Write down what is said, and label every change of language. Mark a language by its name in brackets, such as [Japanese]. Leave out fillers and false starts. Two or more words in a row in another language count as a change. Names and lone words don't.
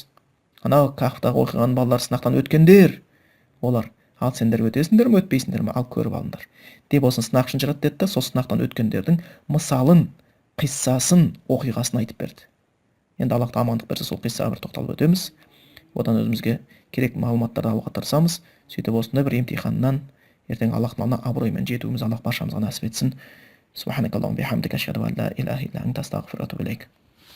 [Kazakh] Анау Кахфтағы оқиған балалар сынақтан өткендер, олар, ал сендер өтесіңдер ме, өтпейсіңдер ме, ал көріп алыңдар деп осыны сынақ үшін жаратты деді да, сол сынақтан өткендердің мысалын, қиссасын, оқиғасын айтып берді. Енді Аллах амандық берсе, сол қиссаға бір тоқталып өтеміз. Одан өзімізге керек мағлұматтарды алуға тырысамыз. Сөйтіп осындай бір емтиханнан ертең Аллахтың алдына абыроймен жетуіміз Аллах баршамызға нәсіп етсін. [Arabic] سبحانك اللهم بحمدك أشهد أن لا إله إلا أنت أستغفرك وأتوب إليك.